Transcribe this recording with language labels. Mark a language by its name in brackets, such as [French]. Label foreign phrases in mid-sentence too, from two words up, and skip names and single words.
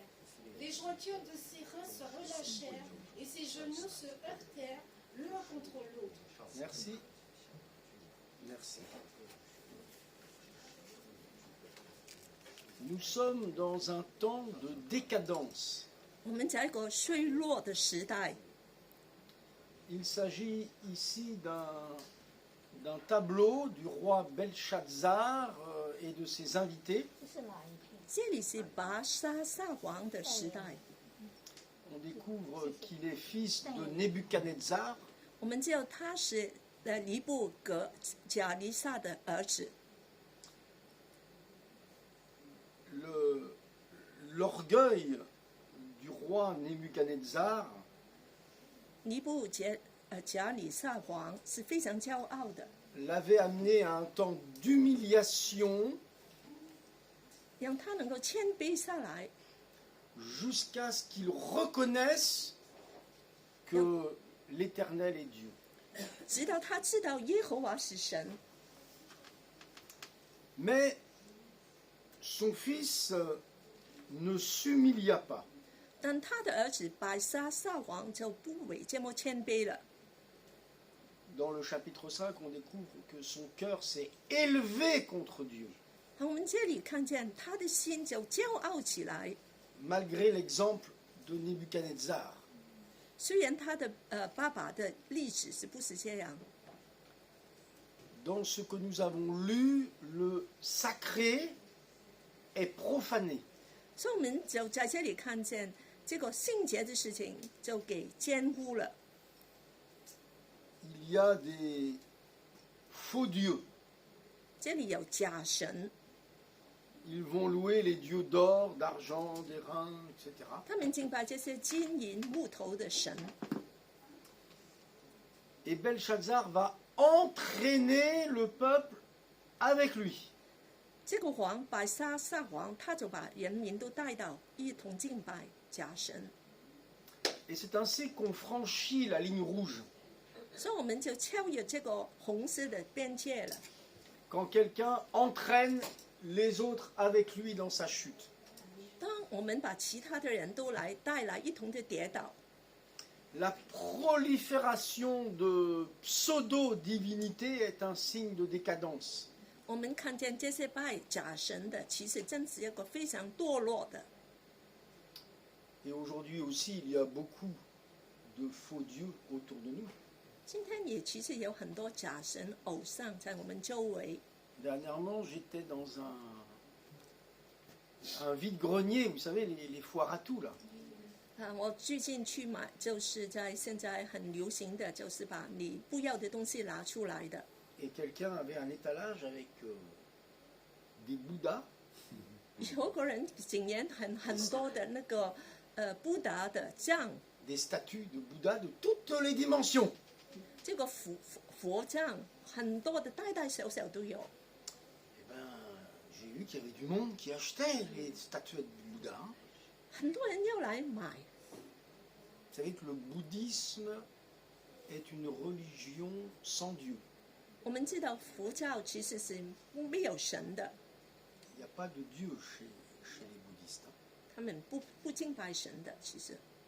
[French] Les jointures de ses reins se relâchèrent et ses genoux se heurtèrent l'un contre l'autre. Merci. Merci. Nous sommes dans un temps de décadence. [Chinese] 我们在一个衰落的时代， [French] Il s'agit ici d'un tableau du roi Belshazzar et de ses invités. [Chinese] 这里是拔沙撒王的时代。 [French] On découvre qu'il est fils de Nebuchadnezzar. [Chinese] 我们知道他是尼布甲尼撒的儿子。 [French] L'orgueil du roi Nebuchadnezzar [Chinese] 尼布甲尼撒王是非常骄傲的， [French] l'avait amené à un temps d'humiliation [Chinese] 让他能够谦卑下来， [French] jusqu'à ce qu'il reconnaisse que l'Éternel est Dieu. [Chinese] 直到他知道耶和华是神。 [French] Mais son fils ne s'humilia pas. [Chinese] 但他的儿子白沙撒王就不为这么谦卑了。 [French] Dans le chapitre 5, on découvre que son cœur s'est élevé contre Dieu, [Chinese] 我们这里看见他的心就骄傲起来， [French] malgré l'exemple de Nebuchadnezzar. [Chinese] 虽然他的爸爸的例子是不是这样？ [French] Dans ce que nous avons lu, le sacré est profané. [Chinese] 所以我们就在这里看见这个圣洁的事情就给奸污了。 [French] Il y a des faux dieux. [Chinese] 这里有假神， [French] Ils vont louer les dieux d'or, d'argent, d'airain, etc. [Chinese] 他们敬拜这些金银木头的神。 [French] Et Belshazzar va entraîner le peuple avec lui. [Chinese] 这个王白沙撒王，他就把人民都带到一同敬拜假神。 [French] Et c'est ainsi qu'on franchit la ligne rouge. [Chinese] 所以我们就超越这个红色的边界了。 [French] Quand quelqu'un entraîne les autres avec lui dans sa chute. [Chinese] 当我们把其他的人都带来一同的跌倒， [French] La prolifération de pseudo-divinité est un signe de décadence. [Chinese] 我们看见这些拜假神的，其实真是一个非常堕落的。 [French] Et aujourd'hui aussi, il y a beaucoup de faux dieux autour de nous. [Chinese] 今天也其实有很多假神偶像在我们周围。 [French] Dernièrement, j'étais dans un vide-grenier, vous savez, les foires à tout, là. [Chinese] 我最近去买，就是在现在很流行的，就是把你不要的东西拿出来的。 [French] Et quelqu'un avait un étalage avec des bouddhas. [Chinese] 有个人竟然很多的那个布达的像， [French] des statues de Bouddha de toutes les dimensions. [Chinese] 这个佛像很多的大大小小都有。 [French] Eh ben, j'ai vu qu'il y avait du monde qui achetait les statuettes de Bouddha. [Chinese] 很多人要来买。 [French] Vous savez que le bouddhisme est une religion sans Dieu. [Chinese] 我们知道佛教其实是没有神的， [French] Il n'y a pas de Dieu chez les bouddhistes. [Chinese] 他们不敬拜神的。其实，